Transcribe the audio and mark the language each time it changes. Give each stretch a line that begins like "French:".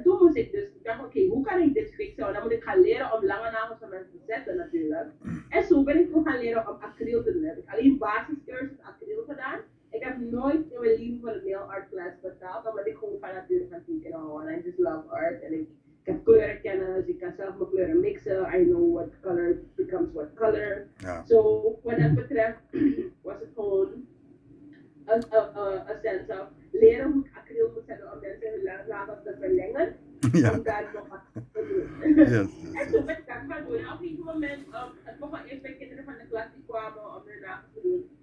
Dutch: En toen moest ik dus, ik dacht oké, hoe kan ik dit fixen? Dan moet ik gaan leren om lange nagels van mensen te zetten natuurlijk. En zo ben ik toen gaan leren om acryl te doen. Heb ik alleen basiscursus acryl gedaan. Ik heb nooit in mijn leven voor een nail art class betaald, omdat ik gewoon van nature van tekenen hou. En
English: I just love art.
Dutch: En ik heb kleurenkennis, ik kan zelf mijn kleuren mixen.
English: I know what color becomes what color.
Dutch: Ja. So, wat dat betreft was het gewoon een
English: sense of
Dutch: leren hoe ik acryl moet zetten om mensen hun nagels te verlengen. Ja. Om daar nog wat te doen.
English: Yes.
Dutch: En toen ben ik dat gaan doen. En op een gegeven moment, het begon eerst bij kinderen van de klas die kwamen om hun nagels te doen.